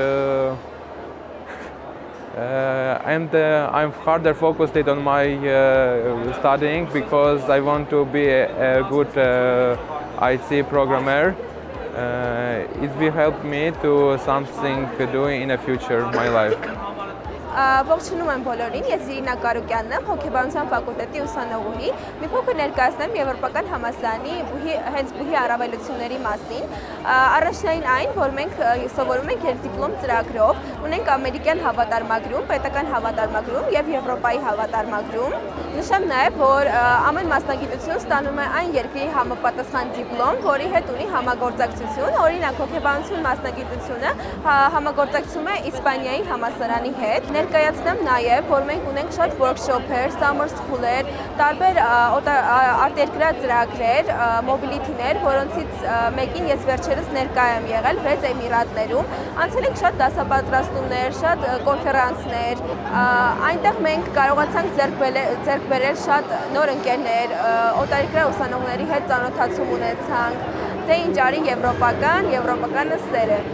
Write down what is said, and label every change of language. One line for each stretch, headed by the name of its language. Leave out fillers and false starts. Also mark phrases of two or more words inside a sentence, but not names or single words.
English: I'm harder focused on my studying because I want to be a good IT programmer. It will help me to something to do in the future of my life.
Armenian: Ողջունում եմ բոլորին, ես Իրինա Կարուկյանն եմ, հոգեբանության ֆակուլտետի ուսանողուհի։ Մի փոքր ներկայացնեմ Եվրոպական համալսարանի հենց բուհի առավելությունների մասին։ Առաջնային այն, որ մենք սովորում ենք երկդիպլոմ ծրագրով, ունենք ամերիկյան հավատարմագրում, պետական հավատարմագրում եւ Եվրոպայի հավատարմագրում։ Նշեմ նաեւ, որ ամեն մասնագիտություն ստանում է այն երկրի համապատասխան դիպլոմ, որի հետ ունի համագործակցություն, օրինակ հոգեբանություն մասնագիտությունը համագործակցում է Իսպանիայի համալսարանի հետ։ Ներկայացնեմ նաև, որ մենք ունենք շատ workshop-եր,
English: summer school-եր,
Armenian: տարբեր արտերկրյա ծրագրեր, mobility-ներ, որոնցից մեկին ես վերջերս ներկա եմ եղել 6 Էմիրատներում։ Անցել ենք շատ դասապատրաստումներ, շատ կոնֆերանսներ։ Այնտեղ մենք կարողացանք ձեռք բերել շատ նոր ընկերներ, օտարերկրյա ուսանողների հետ ծանոթացում ունեցանք։ Թե ինչ արի եվրոպականը սեր է։